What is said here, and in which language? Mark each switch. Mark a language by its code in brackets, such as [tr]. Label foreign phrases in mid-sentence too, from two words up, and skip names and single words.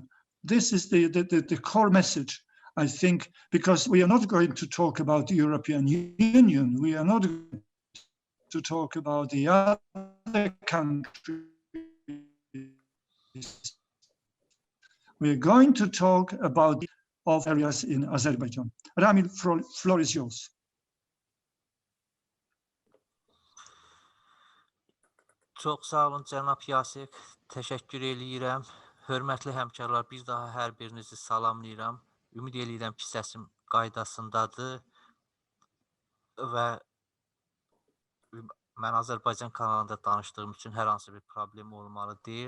[en] This is the core message, I think, because we are not going to talk about the European Union. We are not going to talk about the other countries. We're going to talk about the areas in Azerbaijan. Ramil, floor is yours. [az] Çox sağ olun cənab Yasir. Təşəkkür eləyirəm. Hörmətli həmkarlar, bir daha hər birinizi salamlayıram. Ümid eləyirəm ki, səsim qaydasındadır və mən Azərbaycan kanalında danışdığım üçün hər hansı bir problem olmalı deyil.